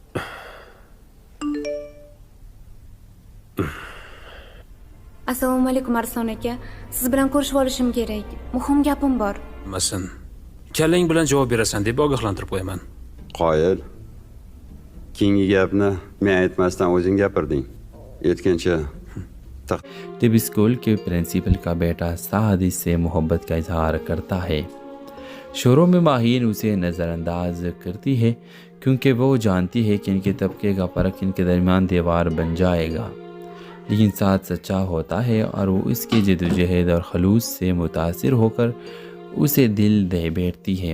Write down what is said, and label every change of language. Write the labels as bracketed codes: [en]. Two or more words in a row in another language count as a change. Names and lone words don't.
[uz] Assalomu alaykum Arslon aka. Siz bilan ko'rishib olishim kerak. Muhim gapim bor. Masin. Kallang bilan javob berasan deb ogohlantirib qo'yaman. Qoyil. Keyingi gapni men aytmasdan o'zing gapirding. Aytgancha [ur] جب اسکول کے پرنسپل کا بیٹا ساہد سے محبت کا اظہار کرتا ہے، شوروں میں ماہین اسے نظرانداز کرتی ہے کیونکہ وہ جانتی ہے کہ ان کے طبقے کا فرق ان کے درمیان دیوار بن جائے گا. لیکن ساتھ سچا ہوتا ہے اور وہ اس کی جدوجہد اور خلوص سے متاثر ہو کر اسے دل دے بیٹھتی ہے.